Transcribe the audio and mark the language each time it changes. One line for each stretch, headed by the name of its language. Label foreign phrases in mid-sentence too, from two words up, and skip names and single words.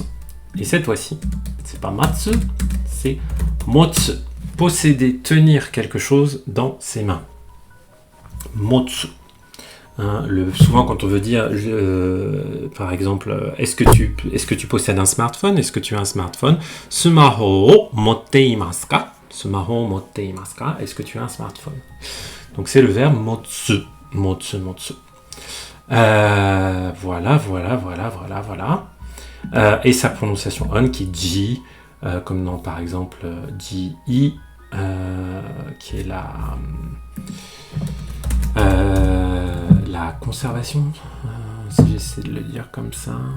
French: Et cette fois-ci, c'est pas Matsu, c'est Motsu. Posséder, tenir quelque chose dans ses mains. Motsu. Hein, souvent quand on veut dire, par exemple, est-ce que tu possèdes un smartphone? Est-ce que tu as un smartphone?
Japanese: スマホ持っていますか? スマホ持っていますか?
French: Est-ce que tu as un smartphone? Donc c'est le verbe motsu. Motsu. Voilà. Et sa prononciation on qui est ji, comme dans par exemple ji, qui est la conservation, si j'essaie de le dire comme ça.